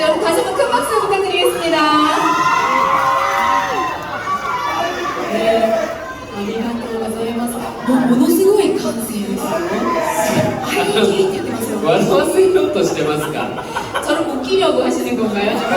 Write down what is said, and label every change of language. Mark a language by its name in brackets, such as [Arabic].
[Korean] 여러분 다시 한번 큰 박수 부탁드리겠습니다. [Japanese] 네, 아리가또 고자이마스. ものすごい歓声ですよ。はい、って言ってますよ。笑わせようとしてますか? [Korean] 저를 웃기려고 하시는 건가요?